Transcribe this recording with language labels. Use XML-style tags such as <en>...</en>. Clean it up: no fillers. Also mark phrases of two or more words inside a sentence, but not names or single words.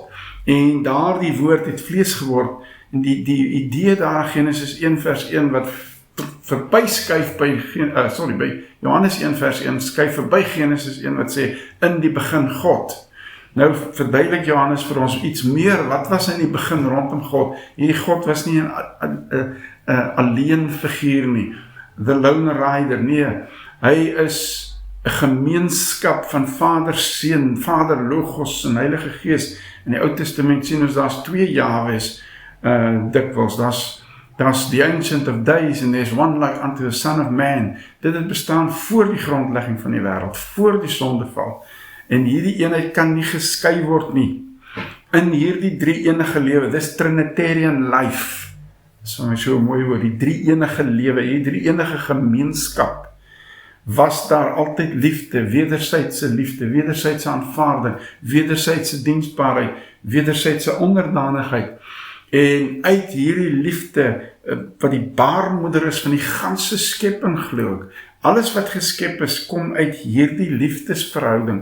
<af>En daardie woord het vlees geword, en die idee daar in Genesis 1 vers 1, wat verbyskuif by Johannes 1 vers 1, skuif verby Genesis 1 wat sê, in die begin God. Nou verduidelik Johannes vir ons iets meer, wat was in die begin rondom God? Hierdie God was nie 'n alleen figuur nie,</af> <en>the lone rider,</en> <af>nee, hy is 'n gemeenskap van Vader, Seun, Vader, Logos en Heilige Gees. In die Ou Testament sien ons daar's 2 Jahwes, dikwels, daar's</af> <en>the Ancient of Days, and there's one like unto the Son of Man.</en> <af>Dit het bestaan voor die grondlegging van die wêreld, voor die sondeval. En hierdie eenheid kan nie geskei word nie. In hierdie drie enige lewe, dis</af> <en>Trinitarian life,</en> <af>so mooi woord, die drie enige lewe, die drie enige gemeenskap, was daar altyd liefde, wedersydse aanvaarding, wedersydse diensbaarheid, wedersydse onderdanigheid, en uit hierdie liefde, wat die baarmoeder is van die ganse skepping glo ek, alles wat geskep is, kom uit hierdie liefdesverhouding.</af>